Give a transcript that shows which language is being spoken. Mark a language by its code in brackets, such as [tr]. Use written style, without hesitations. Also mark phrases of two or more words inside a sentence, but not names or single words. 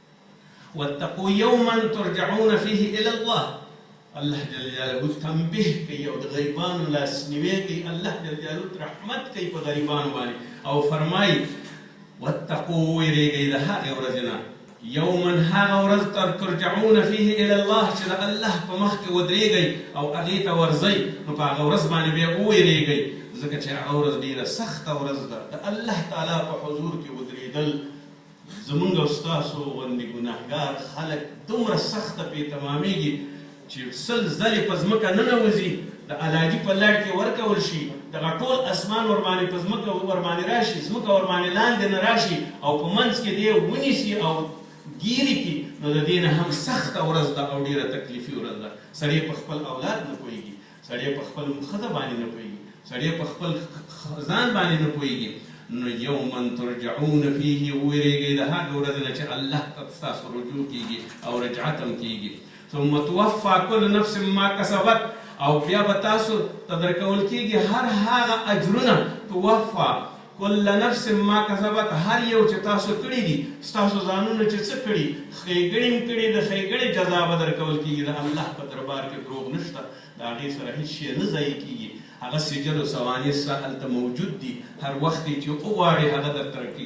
[ar] واتقوا یوما ترجعون فیه الی الله، [ps] الله جل جلاله تنبیه کوي او د غریبانو لاسنیوی کوي. الله جل جلاله رحمت کوي په غریبانو باندې او فرمایي واتقوا ویریږئ د هغې ورځې نه یوما هغه ورځ [ar] ترجعون فيه الى الله [ps] چې د الله په مخ کې ودرېږئ او هغې ته ورځئ نو په هغه ورځ باندې بیا وویریږئ ځکه چې هغه ورځ ډېره سخته ورځ ده. د الله تعالی په حضور کې ودرېدل زمونږ او ستاسو غوندې ګناهګار خلک دومره سخته پرې تمامېږي چې سل ځلې په ځمکه ننوځي د علاجي په لړ کې ورکول شي دغه ټول اسمان ورباندې په ځمکه ورباندې راشي ځمکه ورباندې لاندې نه راشي او په منځ کې دی ونیسي او ګیرې کړي نو د دې نه هم سخته ورځ ده او ډېره تکلیفي ورځ ده. سړی په خپل اولاد نه پوهېږي، سړی په خپل ښځه باندې نه پوهېږي، سړی په خپل ځان باندې نه پوهېږي. نو [ar] یوما ترجعون فيه [ps] ویریږئ د هغې ورځې نه چې الله ته ستاسو رجوع کېږي او رجعت هم کېږي. [ar] ثم توفى كل نفس ما كسبت [ps] او بیا به تاسو ته درکول کېږي هر هغه اجرونه [ar] توفى كل نفس ما کسبت [ps] هر یو چې تاسو کړي دي ستاسو ځانونه چې څه کړي ښېګڼې م کړي د ښېګڼې جزا به درکول کېږي. د الله په دربار کې دروغ نشته، د هغې سره هېڅ شی نه ضایع کېږي. هغه سجل و ثواني سره هلته موجود دي، هر وخت چې وغواړې هغه درته راکېږي.